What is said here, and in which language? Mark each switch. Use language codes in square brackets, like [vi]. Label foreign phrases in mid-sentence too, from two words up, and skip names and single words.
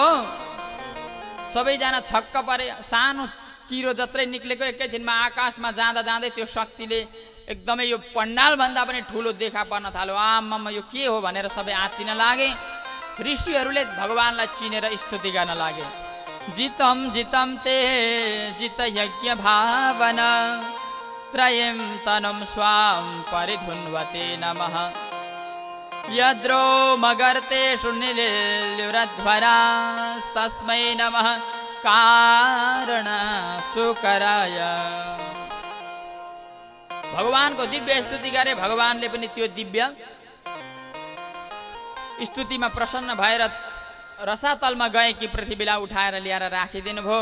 [ne] सबैजना छक्क परे, सानो किरो जत्रै निक्लेको एकैछिनमा आकाशमा जाँदा जाँदै त्यो शक्तिले एकदमै यो पण्डाल भन्दा पनि ठुलो देखा पर्न थाल्यो। आम्मा यो के हो भनेर सबै आत्तिन लागे। ऋषिहरूले भगवान्लाई चिनेर स्तुति गर्न लागे। [sa] जितम जितम ते जित यज्ञ भावना त्रयं तनुं स्वां परिधुन्वते नमः यद्रो मगर्तेषु निलिल्युरध्वरास्तस्मै नमः कारण सुकराय। [ne] भगवानको दिव्य स्तुति गरे। भगवानले पनि त्यो दिव्य स्तुतिमा प्रसन्न भएर रसातलमा गएकी पृथ्वीलाई उठाएर ल्याएर राखिदिनु भयो।